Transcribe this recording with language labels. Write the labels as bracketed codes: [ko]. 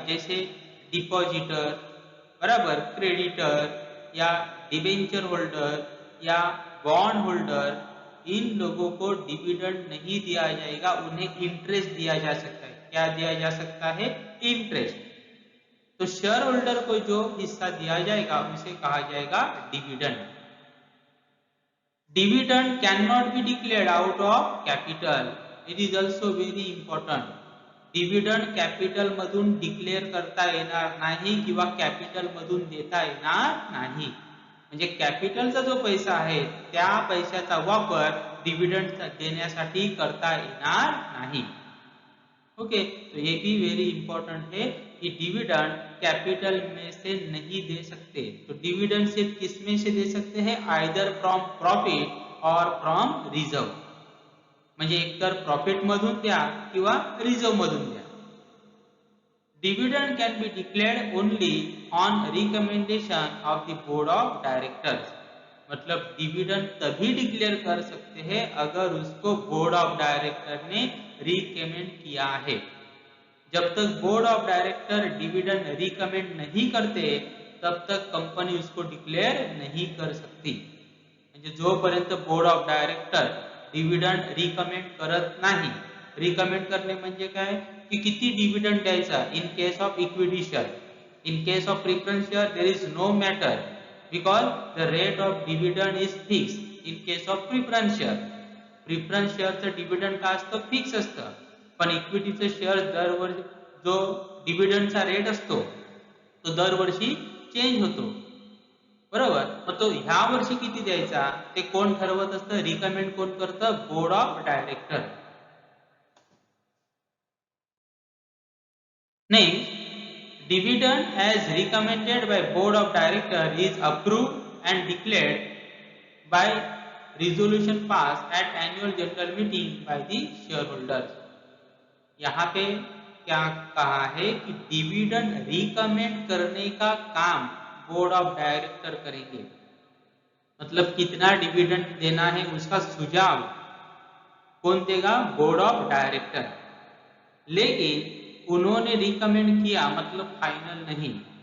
[hi] जैसे डिपॉजिटर, बराबर, क्रेडिटर या डिबेंचर होल्डर या बॉन्ड होल्डर, इन लोगों को डिविडेंड नहीं दिया जाएगा, उन्हें इंटरेस्ट दिया जा सकता है। क्या दिया जा सकता है? इंटरेस्ट। तो शेयर होल्डर को जो हिस्सा दिया जाएगा उसे कहा जाएगा dividend. [en] Dividend can not be declared out of capital, it is also very important. [mr] Dividend capital मधून डिक्लेअर करता येणार नाही किंवा कॅपिटल मधून देता येणार नाही। म्हणजे कॅपिटलचा जो पैसा आहे त्या पैशाचा वापर डिविडेंड देण्यासाठी करता येणार नाही। [hi] ओके, तो ये भी वेरी इंपॉर्टेंट है कि डिविडेंड कैपिटल में से नहीं दे सकते। तो डिविडेंड सिर्फ किस में से दे सकते हैं? [en] Either from profit or from reserve. [mr] म्हणजे एकतर प्रॉफिट मधून द्या किंवा रिझर्व मधून द्या। [en] Dividend can be declared only on recommendation of the board of directors. [hi] मतलब डिविडेंड तभी डिक्लेयर कर सकते हैं अगर उसको बोर्ड ऑफ डायरेक्टर ने रिकमेंड किया है। जब तक board of director dividend recommend नहीं करते तब तक कंपनी उसको डिक्लेयर नहीं कर सकती। [mr] म्हणजे जोपर्यंत board of director dividend recommend करत नाही। रिकमेंड करणे म्हणजे काय की किती डिविडेंड द्यायचा [en] In case of equity share. In case of preference share there is no matter because the rate of dividend is fix. In case of preference share, [mr] preference शेअरचं dividend काय असतं? फिक्स असतं। पण इक्विटीचं शेअर दरवर्षी जो डिविडेंडचा rate असतो तो दरवर्षी change होतो, बरोबर। मग तो ह्या वर्षी किती द्यायचा ते कोण ठरवत असतं? रिकमेंड कोण करतं? Board of director. [en] Next, dividend as recommended by board of director is approved and declared by resolution passed at annual general meeting by the shareholders। [hi] यहाँ पे क्या कहा है कि डिविडेंड रिकमेंड करने का काम बोर्ड ऑफ डायरेक्टर करेंगे। मतलब कितना डिविडेंड देना है उसका सुझाव कौन देगा? Board of director. लेकिन उन्होंने रिकमेंड किया मतलब फाइनल नहीं।